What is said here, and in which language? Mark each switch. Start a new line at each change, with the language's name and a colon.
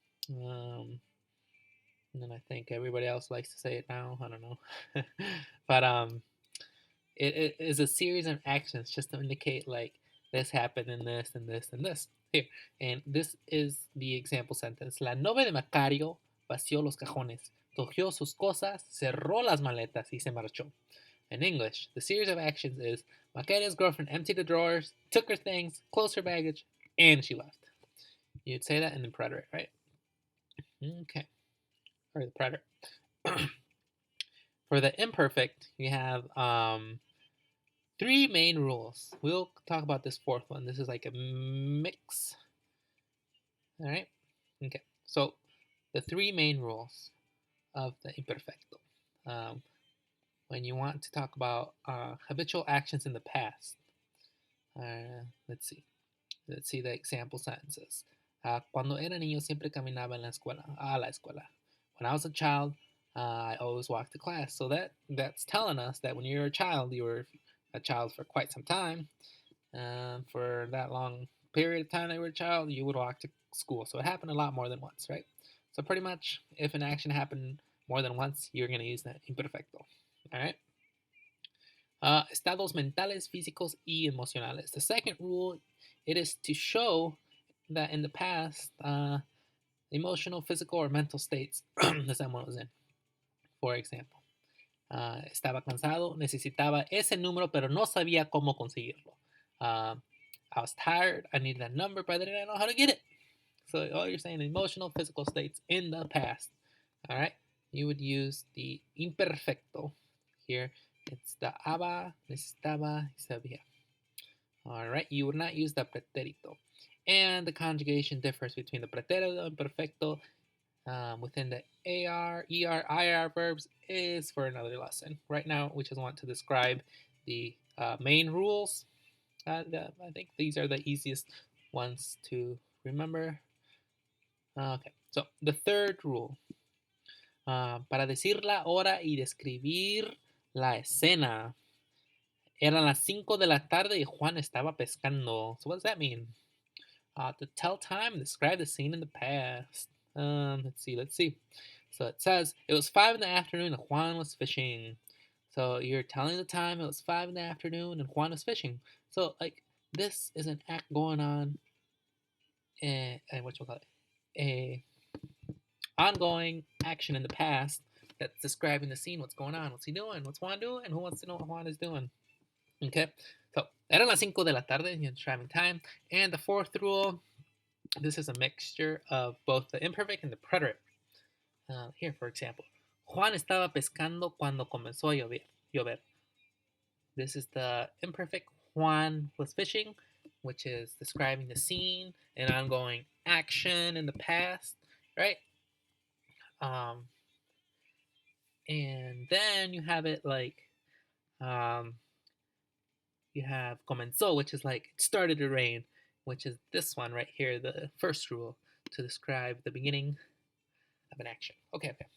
English: Um, and then I think everybody else likes to say it now. I don't know. But it is a series of actions just to indicate like this happened and this and this and this. Here. And this is the example sentence.
Spanish: La novia de Macario vació los cajones, cogió sus cosas, cerró las maletas y se marchó.
English: In English, the series of actions is Macario's girlfriend emptied the drawers, took her things, closed her baggage, and she left. You'd say that in the preterite, right? Okay. Or the preterite. For the imperfect, you have three main rules. We'll talk about this fourth one. This is like a mix. All right. Okay. So the three main rules of the imperfecto. Um, when you want to talk about habitual actions in the past, let's see. Let's see the example sentences.
Spanish: Cuando era niño siempre caminaba en la escuela, a la escuela.
English: When I was a child, I always walked to class. So that's telling us that when you're a child, you were a child for quite some time. For that long period of time that you were a child, you would walk to school. So it happened a lot more than once, right? So pretty much, if an action happened more than once, you're going to use that imperfecto. All right.
Spanish: Estados mentales, físicos, y emocionales.
English: The second rule, it is to show that in the past, emotional, physical, or mental states that someone was in. For example,
Spanish: estaba cansado, necesitaba ese número, pero no sabía cómo conseguirlo.
English: I was tired, I needed that number, but I didn't know how to get it. So all you're saying emotional, physical states in the past. All right, you would use the imperfecto here. It's the aba, necesitaba, sabía. All right, you would not use the pretérito. And the conjugation differs between the pretérito and perfecto within the AR, ER, IR verbs is for another lesson. Right now, we just want to describe the main rules. I think these are the easiest ones to remember. Okay, so the third rule.
Spanish: Para decir la hora y describir la escena. Eran las 5 de la tarde y Juan estaba pescando.
English: So what does that mean? To tell time and describe the scene in the past. Let's see. So it says it was 5 in the afternoon and Juan was fishing. So you're telling the time it was 5 in the afternoon and Juan was fishing. So like this is an act going on, what you call it, a ongoing action in the past that's describing the scene. What's going on? What's he doing? What's Juan doing? Who wants to know what Juan is doing? Okay. So
Spanish: eran las 5 de la tarde,
English: describing time. And the fourth rule, this is a mixture of both the imperfect and the preterite. Here, for example,
Spanish: Juan estaba pescando cuando comenzó a llover.
English: This is the imperfect. Juan was fishing, which is describing the scene and ongoing action in the past, right? Um, and then you have it like um, you have comenzó, which is like it started to rain, which is this one right here, the first rule to describe the beginning of an action. Okay.